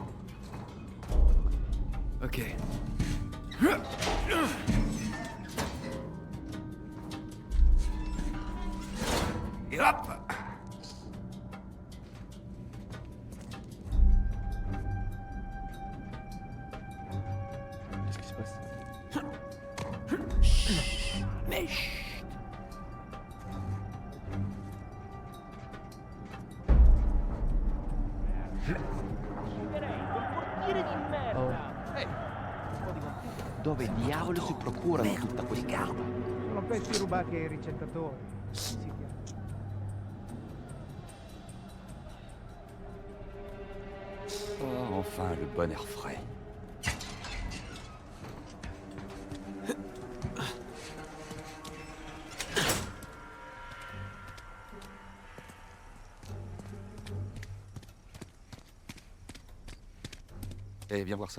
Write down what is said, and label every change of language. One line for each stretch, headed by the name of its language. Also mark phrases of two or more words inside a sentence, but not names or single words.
French: Ok. Et hop! Qu'est-ce qui se passe? Mais chut.
Italian: Dove diavolo si procurano tutta questa roba? Sono pezzi rubati ai ricettatori. Si chiama.
French: Oh, enfin, le bon air frais. Eh, viens voir ça.